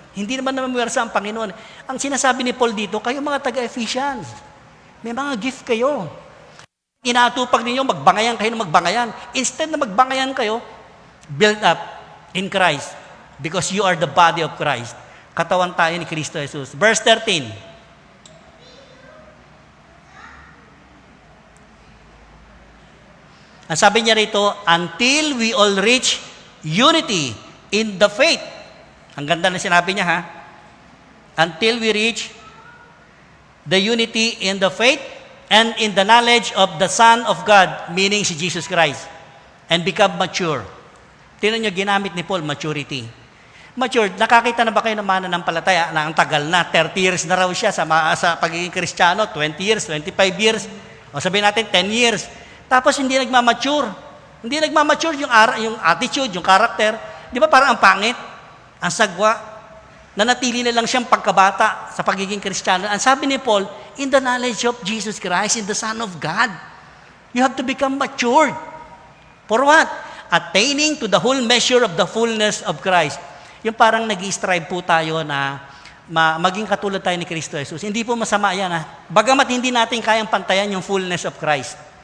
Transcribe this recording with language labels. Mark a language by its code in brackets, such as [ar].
[tl] Hindi naman namamwersa ang Panginoon. Ang sinasabi ni Paul dito, kayo mga taga-Ephesians, may mga gift kayo. Inatupag ninyo, magbangayan kayo ng magbangayan. [en] Instead [tl] na magbangayan kayo, [en] build up in Christ because you are the body of Christ. [tl] Katawan tayo ni Kristo Jesus. Verse 13. Ang sabi niya rito, [en] until we all reach unity in the faith. [tl] Ang ganda na sinabi niya, ha? [en] Until we reach the unity in the faith and in the knowledge of the Son of God, meaning si Jesus Christ, and become mature. [tl] Tingnan niyo, ginamit ni Paul, maturity. Mature, nakakita na ba kayo ng mananampalataya na ang tagal na, 30 years na raw siya sa pagiging Kristiyano, 20 years, 25 years, o sabihin natin 10 years. Tapos hindi nagmamature. Hindi nagmamature yung attitude, yung character. Di ba parang ang pangit? Ang sagwa. Nanatili na lang siyang pagkabata sa pagiging Kristiyano. Ang sabi ni Paul, [en] in the knowledge of Jesus Christ, in the Son of God, you have to become matured. For what? Attaining to the whole measure of the fullness of Christ. [tl] Yung parang nag-strive po tayo na maging katulad tayo ni Kristo Jesus. Hindi po masama yan, ha? Bagamat hindi natin kayang pantayan yung fullness of Christ.